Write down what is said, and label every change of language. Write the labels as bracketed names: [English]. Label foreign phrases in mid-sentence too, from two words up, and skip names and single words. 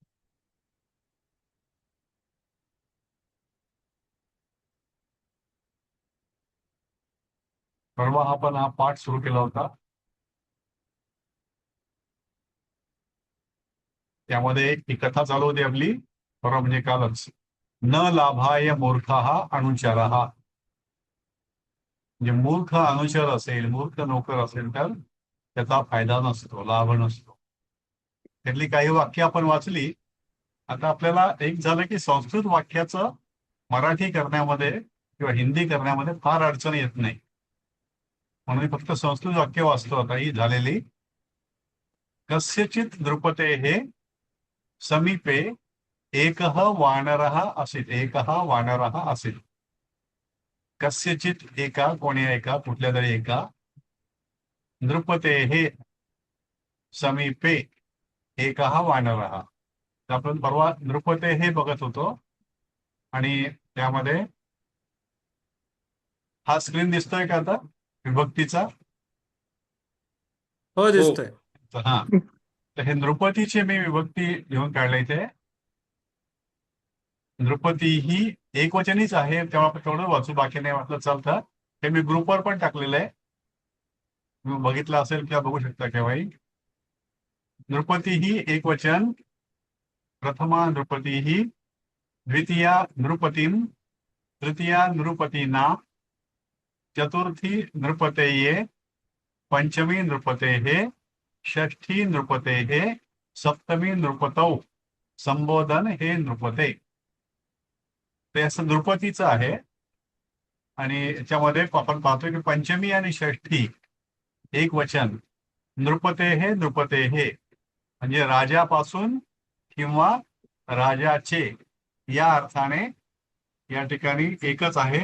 [Marathi] परवा आपण हा पाठ सुरू केला होता. त्यामध्ये एक कथा चालू होती आपली. परवा म्हणजे कालच. [Sanskrit] न लाभाय मूर्खः अनुचरः. [Marathi] म्हणजे मूर्ख अनुचर असेल, मूर्ख नोकर असेल तर त्याचा फायदा नसतो, लाभ नसतो. त्यातली काही वाक्य आपण वाचली. आता आपल्याला एक झालं की संस्कृत वाक्याचं मराठी करण्यामध्ये किंवा हिंदी करण्यामध्ये फार अडचण येत नाही, म्हणून फक्त संस्कृत वाक्य वाचतो आता ही झालेली. [Sanskrit] कस्यचित नृपतेः समीपे एकः वानरः आसीत्. एकः वानरः आसीत्. कस्यचित [Marathi] एका, कोणी एका, कुठल्या तरी एका, [Sanskrit] नृपतेः समीपे एकः वानरः. [Marathi] तर आपण परवा नृपतेः बघत होतो आणि त्यामध्ये हा स्क्रीन दिसतोय का आता विभक्तीचा? हो, हो. दिसतोय. हा, तर हे नृपतीचे मी विभक्ती घेऊन काढले इथे. नृपती ही एकवचनीच आहे, तेव्हा आपण तेवढं वाचू, बाकी नाही वाचलं चालतं. हे मी ग्रुपवर पण टाकलेलं आहे, तुम्ही बघितलं असेल किंवा बघू शकता केव्हाही. नृपती ही एकवचन. [Sanskrit] प्रथमा नृपती ही, द्वितीया नृपतीम, तृतीया नृपतीना, चतुर्थी नृपतेये, पंचमी नृपतेः, षष्ठी नृपतेः, सप्तमी नृपतौ, संबोधन हे नृपते. [Marathi] ते असं नृपतीचं आहे. आणि याच्यामध्ये आपण पाहतोय की पंचमी आणि षष्ठी एक वचन. [Sanskrit] नृपतेः नृपतेः [Marathi] म्हणजे राजापासून किंवा राजाचे या अर्थाने या ठिकाणी एकच आहे.